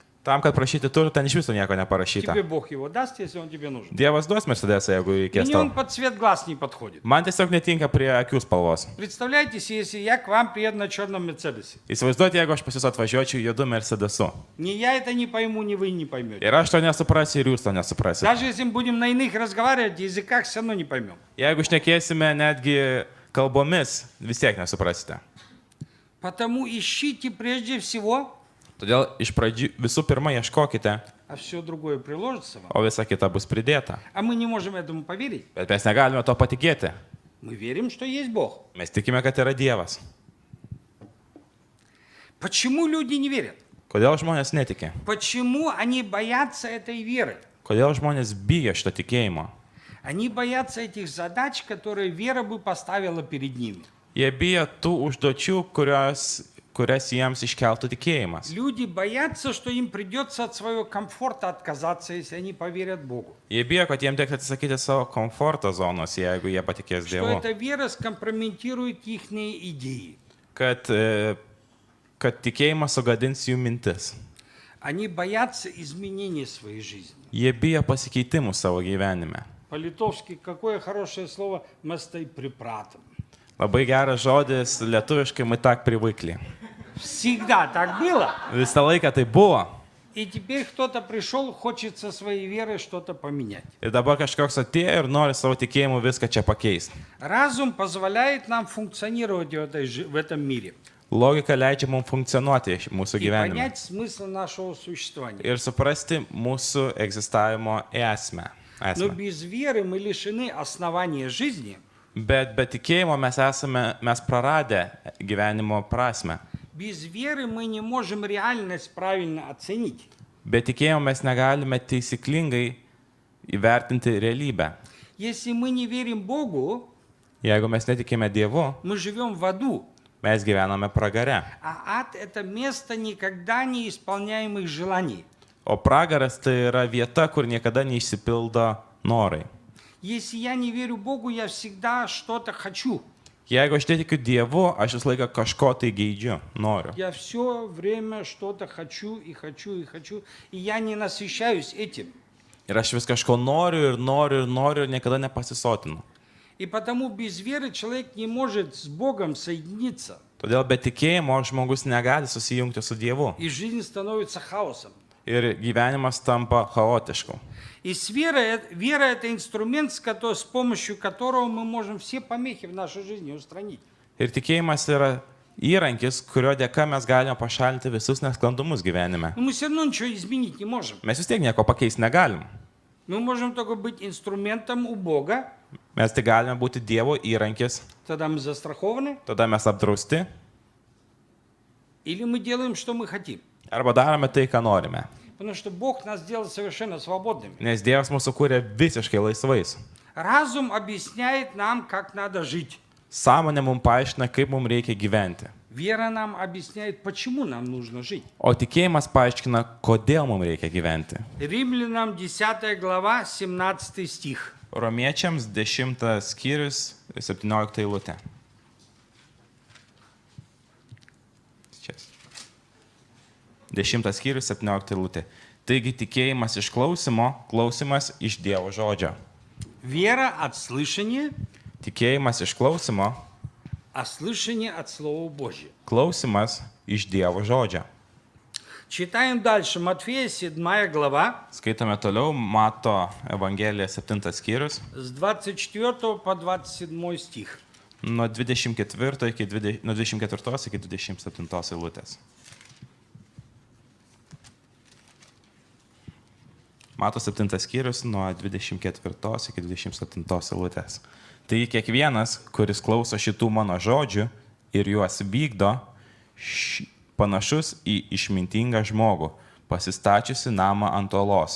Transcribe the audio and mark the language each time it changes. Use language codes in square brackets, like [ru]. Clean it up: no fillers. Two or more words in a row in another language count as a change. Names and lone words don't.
[lt] Tam, kad prašyti turi, ten iš viso nieko neparašyta. [ru] Тебе Бог его даст, если он тебе нужен. [lt] Dievas duos Mercedesą, jeigu reikės [ru] Мне он [lt] tau. [ru] под цвет глаз не подходит. [lt] Man tiesiog netinka prie akių spalvos. [ru] Представляете себе, если я к вам приеду на черном Мерседесе. [lt] Įsivaizduoti, jeigu aš pas jūs atvažiuočiau juodu Mercedesu. [ru] Ни я это не пойму, ни вы не поймете. [lt] Ir aš to nesuprasiu, ir jūs to nesuprasite. [ru] Даже если мы будем на иных разговаривать, языках все равно не поймем. [lt] Jeigu šnekėsime netgi kalbomis, vis tiek nesuprasite. [ru] Потому ищите прежде всего, [lt] Todėl iš pradžių visų pirma ieškokite, [ru] а все другое приложится вам. [lt] o visa kita bus pridėta. [ru] А мы не можем этому поверить. [lt] Bet mes negalime to patikėti. [ru] Мы верим, что есть Бог. [lt] Mes tikime, kad yra Dievas. [ru] Почему люди не верят? [lt] Kodėl žmonės netiki? [ru] Почему они боятся этой веры? [lt] Kodėl žmonės bijo šito tikėjimo? [ru] Они боятся этих задач, которые вера бы поставила перед ними. [lt] Jie bijo tų užduočių, kurias jiems iškeltų tikėjimas. [ru] Люди боятся, что им придется от своего комфорта отказаться, если они поверят Богу. [lt] Jie bijo, kad jiems teks atsisakyti savo komforto zonos, jeigu jie patikės [ru] Что [lt] Dievu. [ru] эта вера скомпрометирует их идеи. [lt] Kad tikėjimas sugadins jų mintis. [ru] Они боятся изменения своей жизни. [lt] Jie bijo pasikeitimų savo gyvenime. [ru] По-литовски какое хорошее слово [lt] «mes taip pripratom». Labai geras žodis lietuviškai [ru] мы так привыкли. Всегда так было. [lt] Visą laiką tai buvo. [ru] И теперь кто-то пришел, хочет со своей верой что-то поменять. [lt] Ir dabar kažkoks atėjo ir nori savo tikėjimu viską čia pakeisti. [ru] Разум позволяет нам функционировать в этом мире [lt] Logika leidžia mums funkcionuoti mūsų [ru] и [lt] gyvenime. [ru] понять смысл нашего существования. [lt] Ir suprasti mūsų egzistavimo esmę. [ru] Но без веры мы лишены основания жизни. [lt] Bet be tikėjimo mes praradę gyvenimo prasme. [ru] Без веры мы не можем реальность правильно оценить. [lt] Be tikėjimo mes negalime taisyklingai įvertinti realybę. [ru] Если мы не верим Богу, [lt] Jeigu mes netikime Dievu, [ru] мы живем в аду. [lt] mes gyvename pragare. [ru] А ад – это место никогда не исполняемых желаний. [lt] O pragaras tai yra vieta, kur niekada neišsipildo norai. [ru] Если я не верю Богу, я всегда что-то хочу. [lt] Jeigu aš netikiu Dievu, aš visą laiką kažko tai geidžiu, noriu. [ru] Я все время что-то хочу и хочу и хочу, и я не насыщаюсь этим. [lt] Ir aš vis kažko noriu ir niekada nepasisotinu. [ru] И потому без веры человек не может с Богом соединиться. [lt] Todėl be tikėjimo žmogus negali susijungti su Dievu. [ru] И жизнь становится хаосом. [lt] Ir gyvenimas tampa chaotišku. [ru] И вера – это инструмент, с помощью которого мы можем все помехи в нашей жизни устранить. [lt] Ir tikėjimas yra įrankis, kurio dėka mes galime pašalinti visus nesklandumus gyvenime. [ru] Но мы все равно ничего изменить не можем. [lt] Mes vis tiek nieko pakeisti negalim. [ru] Мы можем только быть инструментом у Бога. [lt] Mes tik galime būti Dievo įrankis, [ru] Тогда мы застрахованы. [lt] tada mes apdrausti [ru] Или мы делаем, что мы хотим. [lt] arba darome tai, ką norime. [ru] Потому что Бог нас сделал совершенно свободными. [lt] Nes Dievas mūsų kūrė visiškai laisvais. [ru] Разум объясняет нам, как надо жить. [lt] Sąmonė mums paaiškina, kaip mums reikia gyventi. [ru] Вера нам объясняет, почему нам нужно жить. [lt] O tikėjimas paaiškina, kodėl mums reikia gyventi. [ru] Римлянам 10 глава, 17 стих. [lt] Romiečiams 10 skyrius 17 eilutė. Čia. 10 skyrius 17 eilutė. Taigi tikėjimas iš klausimo, klausimas iš Dievo žodžio. [ru] Вера от слышания, [lt] Tikėjimas iš klausimo, [ru] а слышание от Слова Божьего. [lt] klausimas iš Dievo žodžio. [ru] Читаем дальше. Матфея 7 глава, [lt] Skaitome toliau Mato Evangelija 7 skyrius [ru] с 24 по 27 стих. [lt] nuo 24 iki 27 eilutės. Mato 7 skyrius nuo 24 iki 27 eilutės. Tai kiekvienas, kuris klauso šitų mano žodžių ir juos vykdo, panašus į išmintingą žmogų, pasistačiusi namą ant olos.